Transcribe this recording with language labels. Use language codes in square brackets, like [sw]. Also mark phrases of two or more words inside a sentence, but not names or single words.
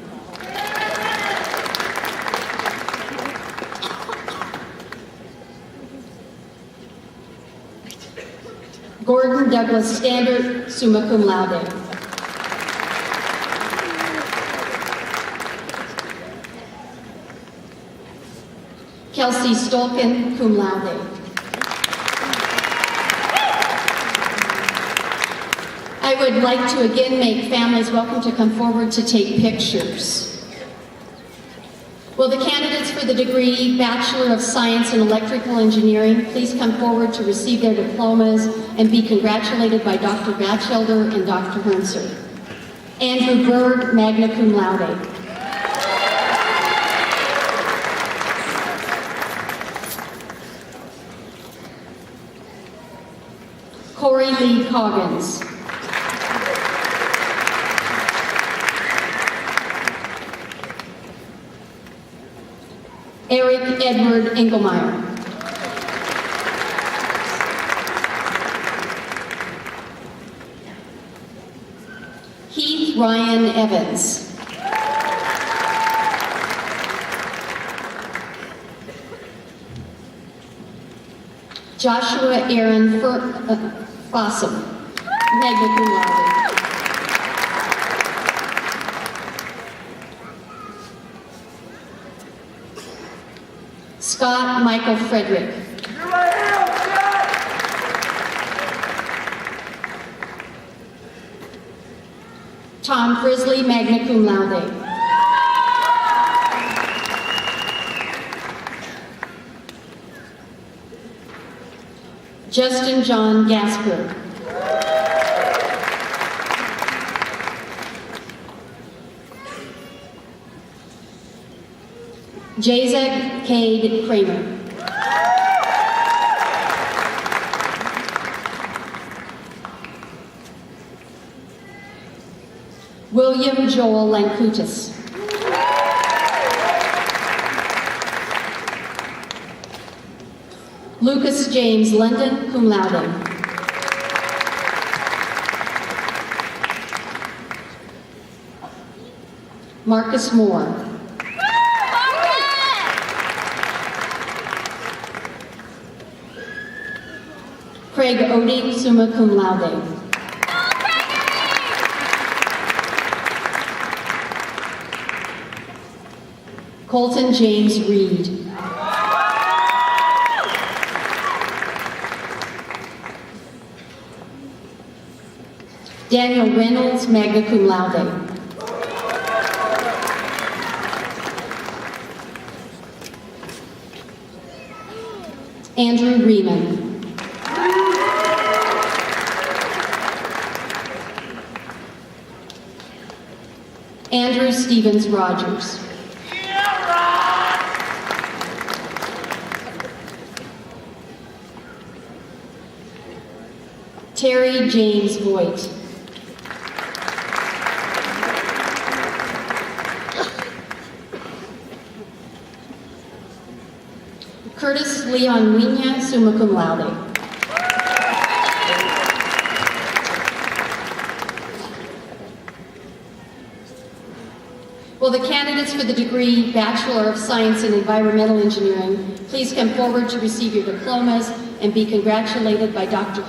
[en] Gordon Douglas Standard, [la] summa cum laude. [en] Kelsey Stolken, [la] cum laude. [en] I would like to again make families welcome to come forward to take pictures. Will the candidates for the degree Bachelor of Science in Electrical Engineering please come forward to receive their diplomas and be congratulated by Dr. Batchelder and Dr. Hernser. Andrew Berg, [la] magna cum laude. [en] Corey Lee Coggins. Eric Edward Engelmeyer. Heath Ryan Evans. Joshua Aaron Fossum, [la] magna cum laude. [en] Scott Michael Frederick. Tom Frisley, [la] magna cum laude. [en] Justin John Gasper. Jazek Cade Kramer. William Joel Lankutis. Lucas James London, [la] cum laude. [en] Marcus Moore. Craig Oding, [la] summa cum laude. [en] Colton James Reed. Daniel Reynolds, [la] magna cum laude. [en] Andrew Riemann. Andrew Stevens Rogers. Terry James Voigt. Curtis Leon Winya, [la] summa cum laude. [en] Will the candidates for the degree Bachelor of Science in Environmental Engineering please come forward to receive your diplomas and be congratulated by Dr.